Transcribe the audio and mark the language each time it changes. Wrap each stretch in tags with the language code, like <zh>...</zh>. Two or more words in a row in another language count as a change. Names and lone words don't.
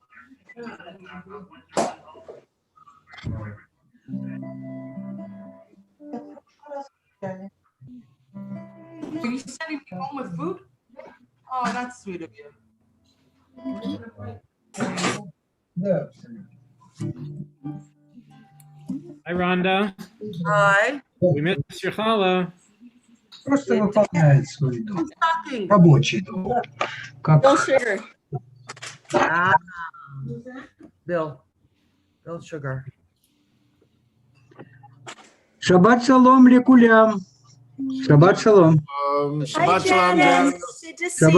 <en>Are you sending me home with food? Oh, that's sweet of you. Hi, Rhonda. Hi. We missed your challah.</en> <ru>Просто выполняет свой долг.</ru> <en>Stocking.</en> <ru>Рабочий долг.</ru> <en>Bill</en> <ru>Как</ru> <en>Sugar. Ah, Bill Sugar.</en> <he>שבת שלום לכולם. שבת שלום. שבת שלום, Janice.</he> <en>Good to see</en>